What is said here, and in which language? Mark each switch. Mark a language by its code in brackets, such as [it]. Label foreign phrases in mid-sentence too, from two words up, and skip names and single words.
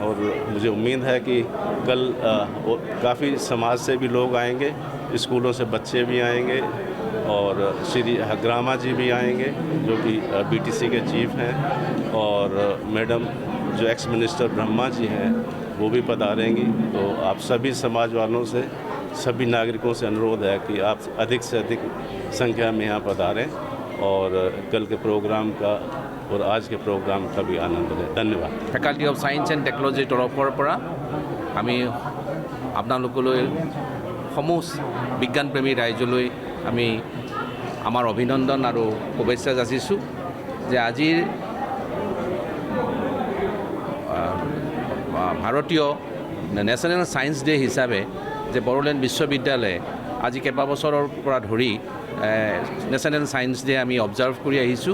[hi] और मुझे उम्मीद है कि कल काफ़ी समाज से भी लोग आएंगे, स्कूलों से बच्चे भी आएंगे, और श्री ग्रामा जी भी आएंगे जो कि बीटीसी के चीफ हैं, और मैडम जो [en] ex minister [hi] ब्रह्मा जी हैं वो भी पधारेंगी। तो आप सभी समाज वालों से, सभी नागरिकों से अनुरोध है कि आप अधिक से अधिक संख्या में यहाँ पधारें और कल के प्रोग्राम का और आज के प्रोग्राम का भी आनंद लें। धन्यवाद। [en] Faculty of Science and Technology [as] तरफर পৰা আমি আপোনালোকলৈ সমূহ বিজ্ঞানপ্ৰেমী ৰাইজলৈ আমি আমাৰ অভিনন্দন আৰু শুভেচ্ছা যাচিছোঁ যে আজিৰ ভাৰতীয় নেশ্যনেল সায়েন্স ডে হিচাপে যে বড়োলেণ্ড বিশ্ববিদ্যালয়ে আজি কেইবাবছৰৰ পৰা ধৰি নেশ্যনেল সায়েন্স ডে আমি অবজাৰ্ভ কৰি আহিছোঁ।